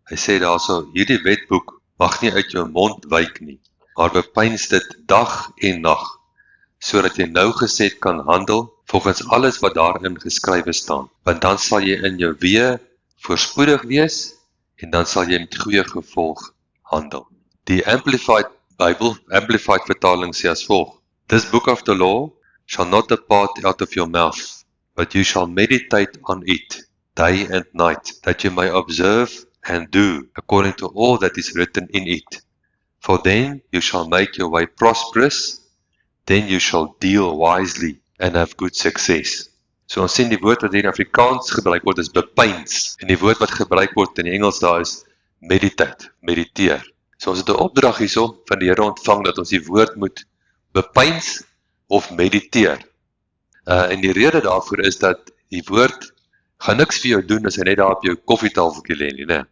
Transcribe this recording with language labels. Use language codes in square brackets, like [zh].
[af] Hy sê daarso: hierdie wetboek mag nie uit jou mond wyk nie, maar bepeins dit dag en nag, sodat jy nougeset kan handel volgens alles wat daarin geskrywe staan. Want dan sal jy in jou weë voorspoedig wees en dan sal jy met goeie gevolg handel. Die Amplified vertaling sê as volg: [en] This book of the law shall not depart out of your mouth, but you shall meditate on it day and night, that you may observe and do according to all that is written in it. For then you shall make your way prosperous, then you shall deal wisely and have good success. [af] So ons sien die woord wat hier in Afrikaans gebruik word is bepeins, en die woord wat gebruik word in die Engels daar is meditate, mediteer. So ons het 'n opdrag hierso van die Here ontvang dat ons die woord moet bepeins of mediteer. En die rede daarvoor is dat die woord gaan niks vir jou doen as hy net daar op jou koffietafeltjie lê nie, né?